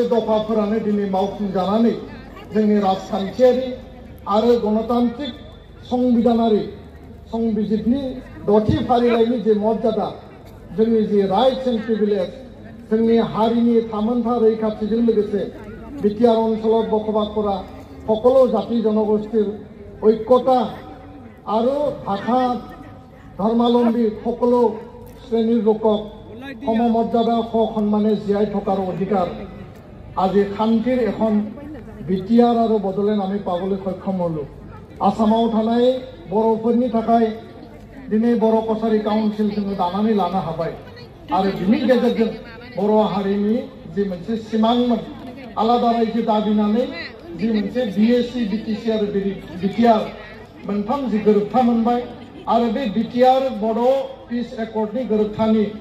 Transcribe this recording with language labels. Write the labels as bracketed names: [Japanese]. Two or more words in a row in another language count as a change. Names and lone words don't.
[Bodo] दफाफोरानो दिनै मावफुंजानानै जोंनि राजखान्थियारि आरो गणतान्त्रिक संबिधानारि संबिजितनि 6थि फारिलाइनि जे मर्यादा जोंनि जे [English] rights and privilege [Bodo] जोंनि हारिनि थामोन्था रैखाथिजों लोगोसे [Assamese] बिटिआर अञ्चলত बसबास কৰা সকলো জাতি জনগোষ্ঠীৰ ঐক্যতা আৰু ভাষা ধৰ্মাৱলম্বী সকলো শ্ৰেণীৰ লোকক সমমৰ্যাদা সন্মানে জীয়াই থকাৰ অধিকাৰ আজি শান্তিৰ এখন বিটিআৰ আৰু বড'লেণ্ড আমি পাবলৈ সক্ষম হলো [Bodo] आसामाव थानाय बर'फोरनि थाखाय दिनै बर' कछारी काउन्सिल जोङो दानानै लानो हाबाय आरो बिनि गेजेरजों बर' हारिनि जि मोनसे सिमांमोन आलादा रायजो दाबिनानै जि मोनसे बिएसि बिटिसि आरो बिटिआर मोनथाम जि गोरोबथा मोनबाय आरो बे बिटिआर बड' पिस एकर्डनि गोरोबथानि